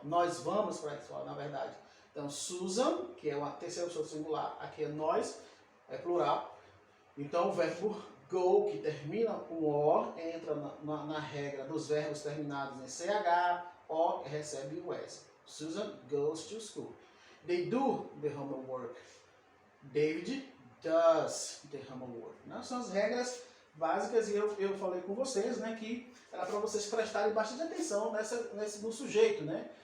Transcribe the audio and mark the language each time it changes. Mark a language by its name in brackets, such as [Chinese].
[Portuguese] Nós vamos para a escola, na verdade. Então, Susan, que é uma terceira pessoa do singular, aqui é nós, é plural. Então, o verbo go, que termina com O, entra na regra dos verbos terminados em CH, O recebe o S. [English] Susan goes to school. They do the homework. David does the homework. [Portuguese] Né? São as regras básicas e eu falei com vocês, né, que era para vocês prestarem bastante atenção no sujeito, né?